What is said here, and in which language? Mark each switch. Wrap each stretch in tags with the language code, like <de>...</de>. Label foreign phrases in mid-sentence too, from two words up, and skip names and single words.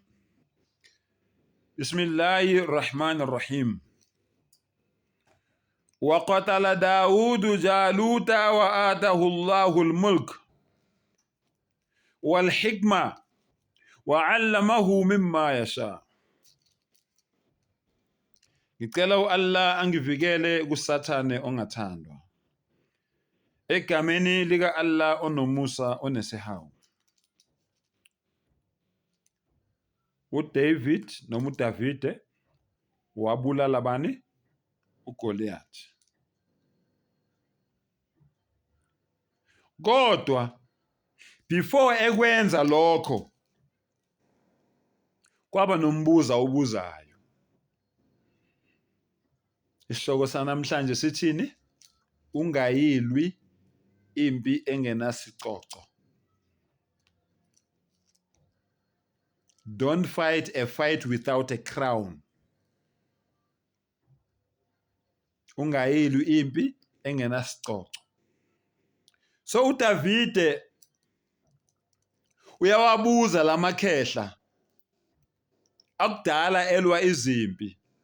<ar>بسم الله الرحمن الرحيم. وقتل داود جالوت وآتاه الله الملك والحكمة وعلمه مما يشاء.</ar> <zu>Ngicela Allah angivikele kusathane ongathandwa. Egameni lika Allah onomusa onesihawu. uDavid noma uDavide wabulala bani? uGoliath. Kodwa before ekwenza lokho kwaba nombuza obuzayo. Isihloko sanamhlanje sithini? Ungayilwi impi engenasicoco.</zu> <en>Don't fight a fight without a crown.</en> <zu>Ungayilwi impi engenasicoco. So uDavide uyawabuza lamakhehla akudala elwa izimpi.</zu>